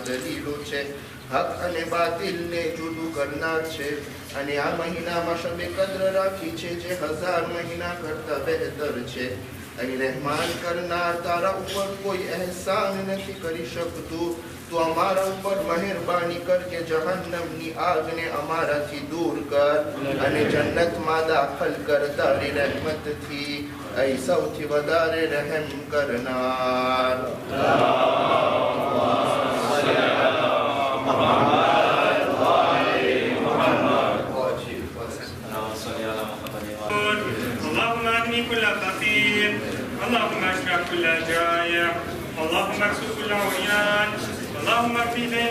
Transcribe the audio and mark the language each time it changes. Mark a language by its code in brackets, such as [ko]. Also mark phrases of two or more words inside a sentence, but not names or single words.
[gu] દલીલો છે હક અને બાતિલને જુદું કરનાર છે અને આ મહિનામાં શબે કદ્ર રાખી છે જે 1000 મહિના કરતા બહેતર છે અહીં રહેમાન કરનાર તારા ઉપર કોઈ અહેસાન નથી કરી શકતું તો અમારા ઉપર મહેરબાની કર કે જહન્નમની આગને અમારાથી દૂર કર અને જન્નતમાં દાખલ કર તારી રહેમતથી એ સૌથી વધારે રહમ કરના [ar] اللهم اغني كل فقير اللهم اشفع كل جائع اللهم اكسر كل عريان اللهم اكفي دين